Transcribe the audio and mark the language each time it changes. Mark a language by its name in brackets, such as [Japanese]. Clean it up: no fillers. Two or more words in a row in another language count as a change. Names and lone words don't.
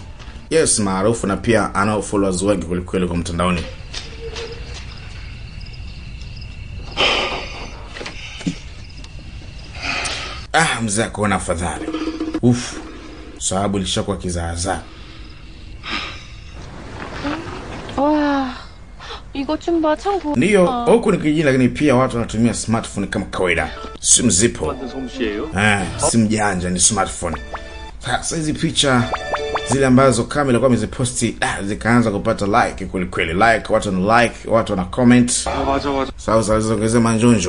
[Swahili] Yes, maarufu na pia ana followers wengi kulikweli kwa mtandaoni. Mzee akaona afadhali. Sababu ilishakuwa kizaazaa. [Korean] 와, 이거 좀 봐, 참 고마워. [Swahili] Ndio, huku ni kijijini lakini pia watu wanatumia smartphone kama kawaida. Simu zipo. Simu janja ni smartphone. Sasa hizi picha zile ambazo Kamel alikuwa ameziposti zikaanza kupata like kweli. Like, watu wana like, watu wana comment. Sasa ziongeze manjonjo.